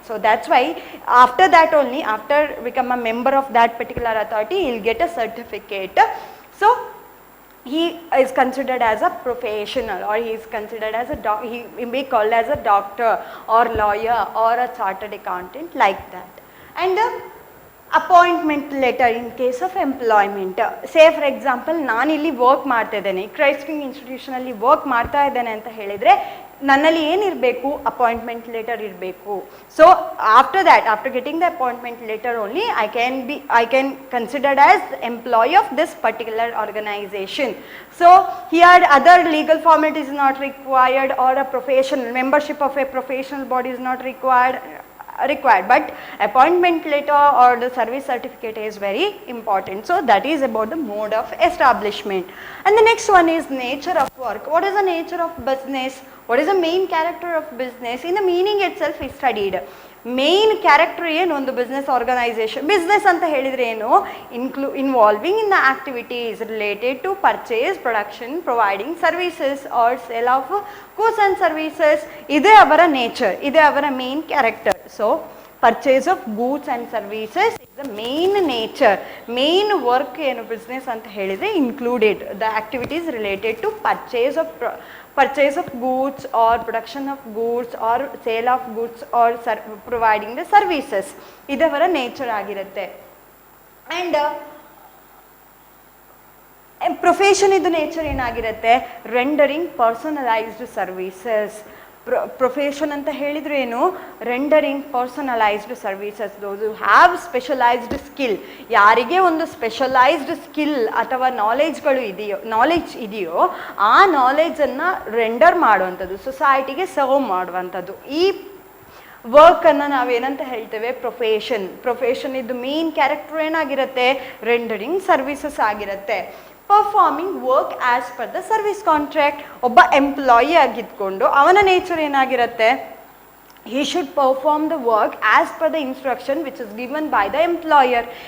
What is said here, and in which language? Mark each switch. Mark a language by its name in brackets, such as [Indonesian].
[English] So that's why after that only, after become a member of that particular authority, he will get a certificate. So he is considered as a professional, or he is considered as he may be called as a doctor or lawyer or a chartered accountant, like that. And appointment letter in case of employment. Say for example [Kannada] ನಾನಿಲ್ಲಿ work ಮಾಡ್ತಾ ಇದ್ದೇನೆ, Christ king ಇನ್ಸ್ಟಿಟ್ಯೂಷನಲ್ಲಿ work ಮಾಡ್ತಾ ಇದ್ದೇನೆ ಅಂತ ಹೇಳಿದರೆ ನನ್ನಲ್ಲಿ ಏನಿರಬೇಕು, appointment letter ಇರಬೇಕು. [English] So after getting the appointment letter only I can considered as employee of this particular organisation. So here other legal formality is not required or a professional membership of a professional body is not required, but appointment letter or the service certificate is very important. So that is about the mode of establishment. And the next one is nature of work. What is the nature of business? What is the main character of business? In the meaning itself is studied. [Kannada] Main character ಏನು ಒಂದು business organization. Business ಅಂತ ಹೇಳಿದರೆ ಏನು, [English] Involving in the activities related to purchase, production, providing services or sale of goods and services. [Kannada] ಇದೇ ಅವರ nature, ಇದೇ ಅವರ main character. [English] So purchase of goods and services is the main nature. [Kannada] Main work ಏನು business ಅಂತ ಹೇಳಿದರೆ [English] Included the activities related to purchase of goods or production of goods or sale of goods or providing the services. [Kannada] ಇದವರ nature ಆಗಿರುತ್ತೆ. And profession ಇದು nature ಏನಾಗಿರುತ್ತೆ, rendering personalised services. Profession ಅಂತ ಹೇಳಿದ್ರೆ ಏನು, rendering personalised services. [English] Those who have specialised skill. [Kannada] ಯಾರಿಗೆ ಒಂದು specialised skill ಅಥವಾ knowledge ಇದೆಯೋ ಆ ನಾಲೆಜನ್ನು ರೆಂಡರ್ ಮಾಡುವಂಥದ್ದು, ಸೊಸೈಟಿಗೆ ಸರ್ವ್ ಮಾಡುವಂಥದ್ದು. ಈ ವರ್ಕನ್ನು ನಾವೇನಂತ ಹೇಳ್ತೇವೆ, ಪ್ರೊಫೆಷನ್ ಇದು ಮೇನ್ ಕ್ಯಾರೆಕ್ಟರ್ ಏನಾಗಿರುತ್ತೆ, ರೆಂಡರಿಂಗ್ ಸರ್ವಿಸಸ್ ಆಗಿರುತ್ತೆ. [English] Performing work as per the service contract. [Kannada] ಒಬ್ಬ ಎಂಪ್ಲಾಯಿ ಆಗಿದ್ಕೊಂಡು ಅವನ ನೇಚರ್ ಏನಾಗಿರುತ್ತೆ, [English] he should perform the work as per the instruction which is given by the employer.